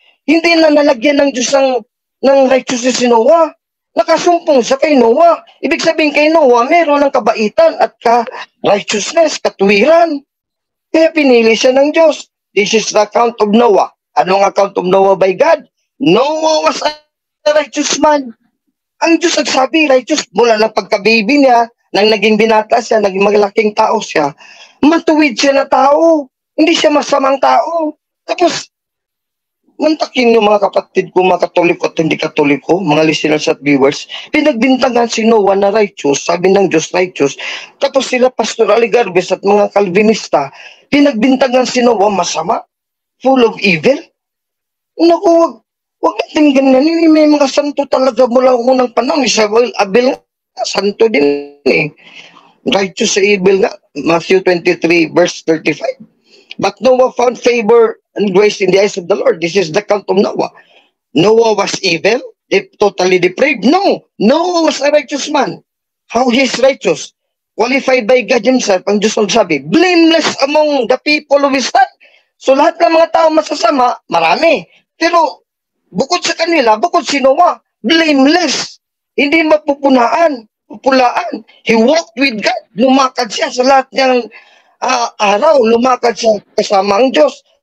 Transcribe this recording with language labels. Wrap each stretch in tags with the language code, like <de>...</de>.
<tl>Hindi na nalagyan ng Diyos ng righteousness si Noah. Nakasumpong siya kay Noah. Ibig sabihin kay Noah, meron ng kabaitan at righteousness, katuwiran. Kaya pinili siya ng Diyos.</tl> <en>This is the account of Noah. Anong account of Noah by God? Noah was a righteous man.</en> <tl>Ang Diyos nagsabi, righteous, mula ng pagka-baby niya, nang naging binata siya, naging malaking tao siya, matuwid siya na tao. Hindi siya masamang tao. Tapos, mantakin yung mga kapatid ko, mga katoliko at hindi katoliko, mga listeners at viewers, pinagbintangan si Noah na righteous, sabi ng Diyos righteous. Tapos sila Pastor Aligarbes at mga Calvinista, pinagbintangan si Noah masama,</tl> <en>full of evil.</en> <tl>Naku, wag natin ganyan. May mga santo talaga mula unang panahon. Abel, santo din eh. Righteous sa evil nga.</tl> <en>Matthew 23 verse 35. But Noah found favor and grace in the eyes of the Lord. This is the account of Noah. Noah was evil, totally depraved. No, Noah was a righteous man. How he is righteous? Qualified by God himself.</en> <tl>Ang Diyos magsabi,</tl> <en>blameless among the people of his time.</en> <tl>So lahat ng mga tao masasama, marami. Pero bukod sa kanila, bukod si Noah, blameless. Hindi mapupulaan.</tl> <en>He walked with God.</en> <tl>Lumakad siya sa lahat ng araw. Lumakad siya kasama ang Diyos.</tl>